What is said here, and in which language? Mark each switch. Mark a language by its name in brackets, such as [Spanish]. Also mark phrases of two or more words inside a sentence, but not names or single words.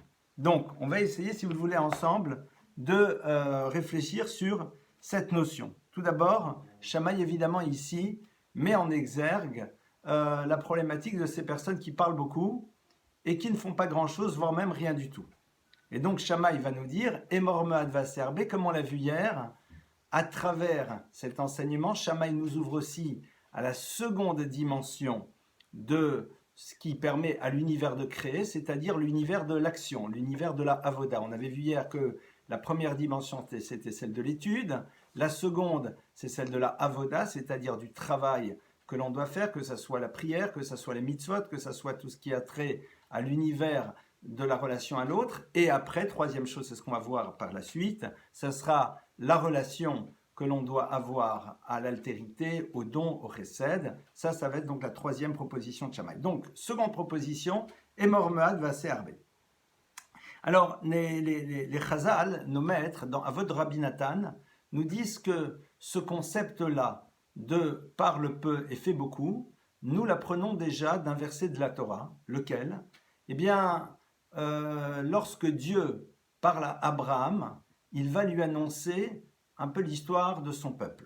[French] Donc, on va essayer, si vous le voulez, ensemble, de réfléchir sur cette notion. Tout d'abord, Shammai, évidemment, ici, met en exergue la problématique de ces personnes qui parlent beaucoup et qui ne font pas grand-chose, voire même rien du tout. Et donc, Shammai va nous dire, [Hebrew] אמור מעט ועשה הרבה, [French] comme on l'a vu hier, à travers cet enseignement, Shammai nous ouvre aussi à la seconde dimension de ce qui permet à l'univers de créer, c'est-à-dire l'univers de l'action, l'univers de la avoda. On avait vu hier que la première dimension, c'était celle de l'étude. La seconde, c'est celle de la avoda, c'est-à-dire du travail que l'on doit faire, que ce soit la prière, que ce soit les mitzvot, que ce soit tout ce qui a trait à l'univers de la relation à l'autre. Et après, troisième chose, c'est ce qu'on va voir par la suite, ce sera la relation que l'on doit avoir à l'altérité, au don, au chesed. Ça va être donc la troisième proposition de Shammai. Donc, seconde proposition, [Hebrew] אמור מעט ועשה הרבה. [French] Alors, les Chazal, nos maîtres, dans Avot Rabbi Natan, nous disent que ce concept-là de parle peu et fait beaucoup, nous l'apprenons déjà d'un verset de la Torah, lequel, eh bien, lorsque Dieu parle à Abraham, il va lui annoncer un peu l'histoire de son peuple.